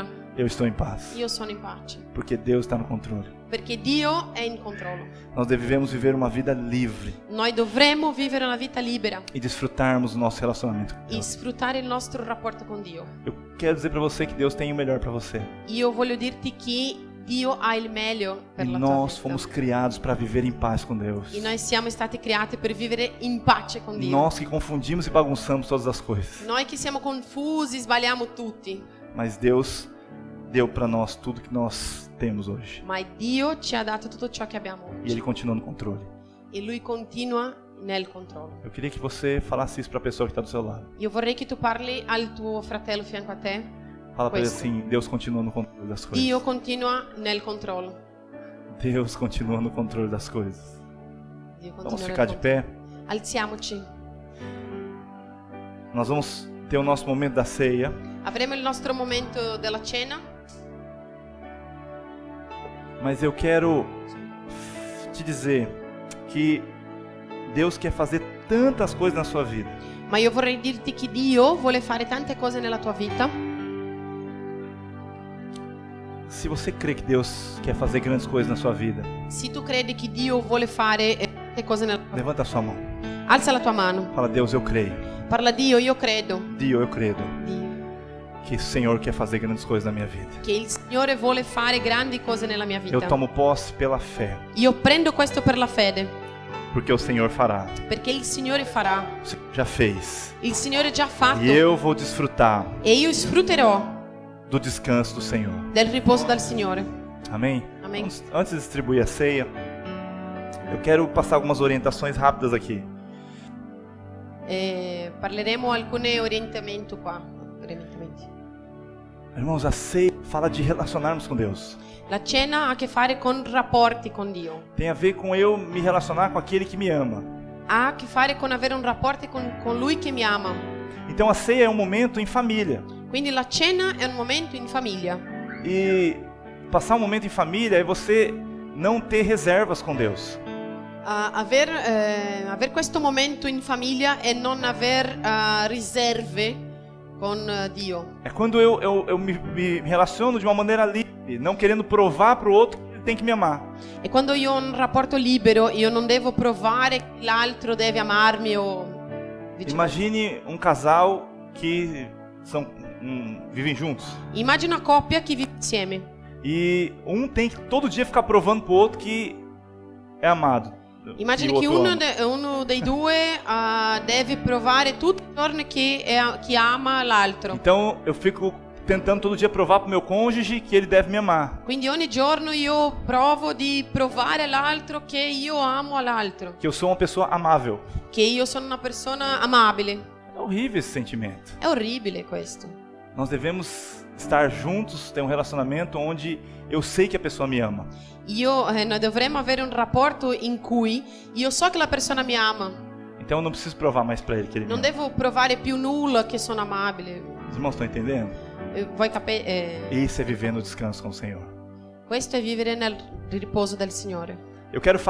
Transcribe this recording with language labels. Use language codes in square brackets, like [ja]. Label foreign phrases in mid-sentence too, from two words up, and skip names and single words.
[pt] eu estou em paz. [it] io sono in pace. [pt] Porque Deus está no controle. [it] Perché Dio è in controllo. [pt] Nós devemos viver uma vida livre [it] Noi dovremmo vivere una vita libera [pt] e desfrutarmos do nosso relacionamento com [it] e [pt] Deus. [it] sfruttare il nostro rapporto con Dio. [pt] Eu quero dizer para você que Deus tem o melhor para você. [it] Io voglio dirti che Dio ha il meglio [pt] E [it] per la tua [pt] nós [it] vita. [pt] fomos criados para viver em paz com Deus. [it] E noi siamo stati creati per vivere in pace con Dio. [pt] Nós que confundimos e bagunçamos todas as coisas. [it] Noi che siamo confusi, sbagliamo tutti. [pt] Mas Deus deu para nós tudo que nós temos hoje. [it] Ma Dio ci ha dato tutto ciò che abbiamo [pt] E [it] oggi. [pt] Ele continua no controle. [it] E Lui continua nel controllo. [pt] Eu queria que você falasse isso para a pessoa que está do seu lado. [it] Io vorrei che tu parli al tuo fratello fianco a te. [pt] Fala para ele [it] Questo. [pt] assim: Deus continua no controle das coisas. [it] Dio continua nel controllo. [pt] Deus continua no controle das coisas. [it] Dio continua [pt] Vamos [it] nel [pt] ficar de [it] controllo. [pt] pé. [it] Alziamoci. [pt] Nós vamos ter o nosso momento da ceia. [it] Avremo il nostro momento della cena. [pt] Mas eu quero te dizer que Deus quer fazer tantas coisas na sua vida. [it] Ma io vorrei dirti che Dio vuole fare tante cose nella tua vita. [pt] Se você crê que Deus quer fazer grandes coisas na sua vida, [it] Se tu credi che Dio vuole fare tante cose nella tua vita, [pt] levanta a sua mão. [it] alza la tua mano. [pt] Fala: Deus, eu creio. [it] Parla a Dio, io credo. Dio, eu credo Dio, [pt] que o Senhor quer fazer grandes coisas na minha vida. [it] che il Signore vuole fare grandi cose nella mia vita. [pt] Eu tomo posse pela fé, [it] Io prendo questo per la fede, [pt] porque o Senhor fará. [it] perché il Signore farà. [pt] O Senhor já fez. [it] Il Signore già ha fatto. [pt] E eu vou desfrutar [it] E io sfrutterò [pt] do descanso do Senhor. [it] del riposo dal Signore. [pt] Amém? Amém. Antes de distribuir a ceia, eu quero passar algumas orientações rápidas aqui. [it] Parleremo alcuni orientamenti qua. Orientamenti. [pt] Irmãos, a ceia fala de relacionarmos com Deus. [it] La cena ha a che fare con rapporti con Dio. [pt] Tem a ver com eu me relacionar com aquele que me ama. [it] Ha a che fare con avere un rapporto con Lui che mi ama. [pt] Então a ceia é um momento em família. [it] Quindi la cena è un momento in famiglia. [pt] E passar um momento em família é você não ter reservas com Deus. [it] Aver questo momento in famiglia e non aver riserve con Dio. [pt] É quando eu me relaciono de uma maneira livre, não querendo provar para o outro que ele tem que me amar. [it] E quando io ho un rapporto libero, io non devo provare che l'altro deve amarmi o viceversa. [pt] Imagine um casal que vivem juntos. [it] Immagina una coppia che vive insieme. [pt] E um tem que todo dia ficar provando pro outro que é amado. [it] Immagina [pt] o [it] che [pt] outro ama. [it] uno dei due deve provare tutti i giorni che ama l'altro. [pt] Então eu fico tentando todo dia provar pro meu cônjuge que ele deve me amar. [it] Quindi ogni giorno io provo di provare all'altro che io amo all'altro, [pt] Que eu sou uma pessoa amável. [it] che io sono una persona amabile. [pt] É horrível esse sentimento. [it] È orribile questo. [pt] Nós devemos estar juntos, ter um relacionamento onde eu sei que a pessoa me ama. [it] Noi dovremmo avere un rapporto in cui io so che la persona mi ama. [pt] Então eu não preciso provar mais para ele que ele me [it] Non [pt] ama. [it] devo provare più nulla che sono amabile. [pt] Os irmãos estão entendendo? [it] Vuoi capire? [pt] Isso é viver no descanso com o Senhor. [it] Questo è vivere nel riposo del Signore. [pt] Eu quero falar